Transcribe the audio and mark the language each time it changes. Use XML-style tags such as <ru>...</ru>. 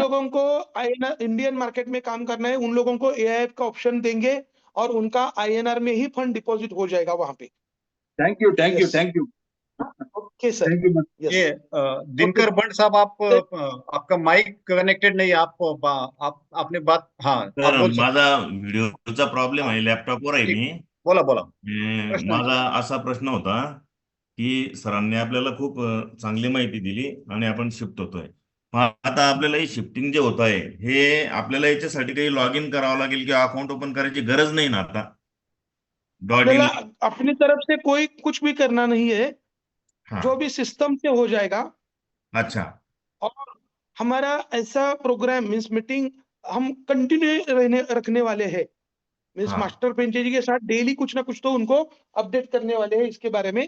<hi>लोगों को Indian market में काम करना है उन लोगों को एआईएफ का ऑप्शन देंगे और उनका आईएनआर में ही फंड डिपॉजिट हो जाएगा वहां पे।</hi> <en>Thank you thank you yes thank you okay sir thank you. Yes</en> <hi>ये दिनकर भट्ट साहब, आपका माइक कनेक्टेड नहीं है, आप आपने बात, हाँ आप</hi> <mr>तर</mr> <hi>बोल सकते</hi> <mr>माझा व्हिडिओचा प्रॉब्लेम आहे, लॅपटॉपवर आहे ठीक, मी. बोला बोला प्रश्न माझा असा प्रश्न होता की सरांनी आपल्याला खूप चांगली माहिती दिली आणि आपण शिफ्ट होतोय. मग आता आपल्याला ही शिफ्टिंग जे होत आहे हे आपल्याला याच्यासाठी काही लॉग इन करावं लागेल किंवा अकाउंट ओपन करायची गरज नाही ना आता?</mr> <en>Dot in.</en> <hi>अपनी तरफ से कोई कुछ भी करना नहीं है, हाँ. जो भी सिस्टम से हो जाएगा। अच्छा. और हमारा ऐसा प्रोग्राम मीन्स मीटिंग हम कंटिन्यू रखने वाले हैं, मीन्स हाँ. मास्टर पेंचे जी के साथ डेली कुछ ना कुछ तो उनको अपडेट करने वाले हैं इसके बारे में।</hi>